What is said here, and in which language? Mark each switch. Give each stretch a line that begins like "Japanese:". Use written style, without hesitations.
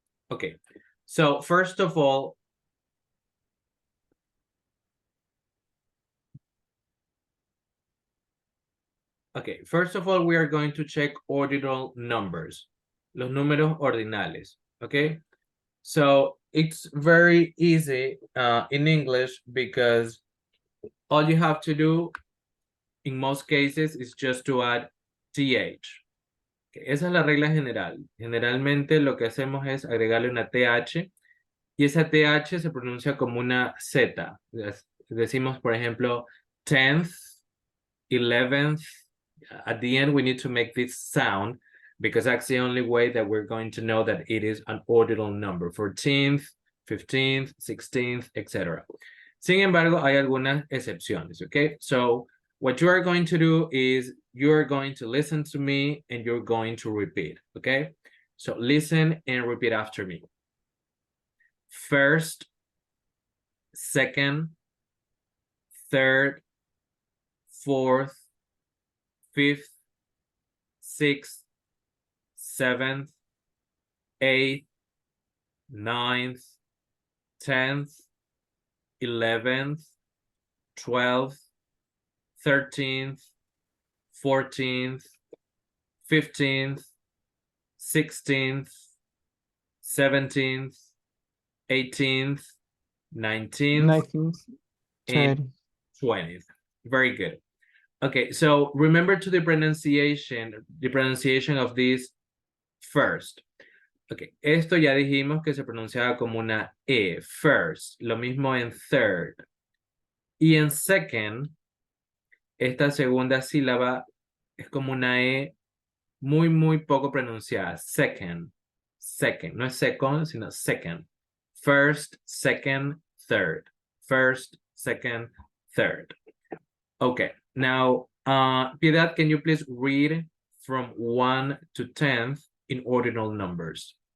English: Okay, so first of all, we are going to check ordinal numbers,
Spanish: los números ordinales,
English: okay? So it's very easy in English because all you have to do in most cases is just to add TH.
Spanish: Okay, esa es la regla general. Generalmente lo que hacemos es agregarle una TH y esa TH se pronuncia como una Z. Decimos, por ejemplo, 10th, 11th.
English: At the end, we need to make this sound because that's the only way that we're going to know that it is an ordinal number. 14th, 15th, 16th, etc.
Spanish: Sin embargo, hay algunas excepciones, okay?
English: So what you are going to do is you're going to listen to me and you're going to repeat, okay? So listen and repeat after me. First, second, third, fourth, fifth, sixth, seventh, eighth, ninth, 10th, 11th, 12th, 13th, 14th, 15th, 16th, 17th, 18th, 19th, and 20th. Very good. Okay, so remember to the pronunciation of this first.
Spanish: Okay, esto ya dijimos que se pronunciaba como una E, first. Lo mismo en third. Y en second, esta segunda sílaba es como una E muy, muy poco pronunciada. Second, second. No es second, sino second.
English: First, second, third. First, second, third. Okay, now Piedad, can you please read from 1 to 10th in ordinal numbers?